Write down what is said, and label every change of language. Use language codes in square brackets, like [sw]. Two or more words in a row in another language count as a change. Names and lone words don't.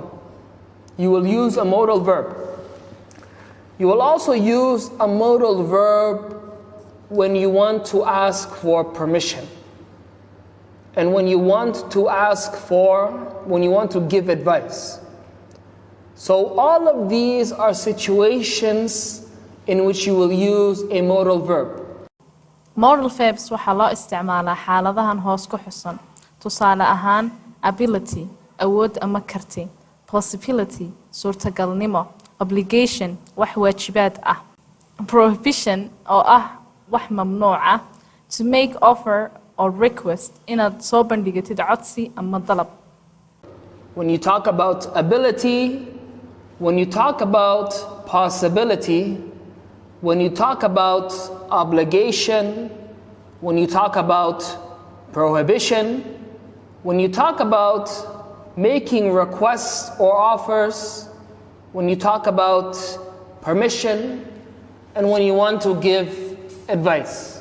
[en] You will use a modal verb. You will also use a modal verb when you want to ask for permission. And when you want to give advice. So all of these are situations in which you will use a modal verb. Modal verbs [so] waxa loo isticmaalaa xaaladahan hoos ku xusan. Tusaale ahaan, ability, awood ama karti. Possibility, suurtagalnimo. Obligation, wax waajibaad ah. Prohibition, oo ah wax mamnuuc ah. [en] To make offer or request, [so] inaad soo bandhigatid codsi ama dalab. [en] When you talk about ability, when you talk about possibility, when you talk about obligation, when you talk about prohibition, when you talk about making requests or offers, when you talk about permission, and when you want to give advice.